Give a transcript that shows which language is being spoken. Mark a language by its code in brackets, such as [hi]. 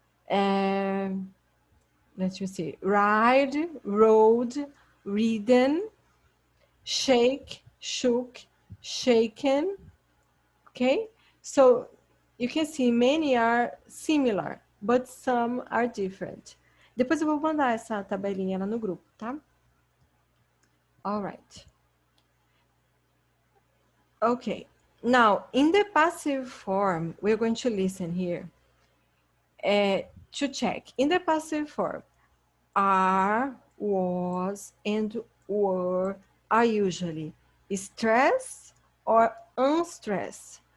[en] Let me see. Ride, rode, ridden. Shake, shook, shaken. Okay, so you can see many are similar, but some are different. [pt] Depois eu vou mandar essa tabelinha lá no grupo, tá? [en] All right. Okay, now in the passive form, we're going to listen here to check. In the passive form, are, was, and were are usually stressed or unstressed.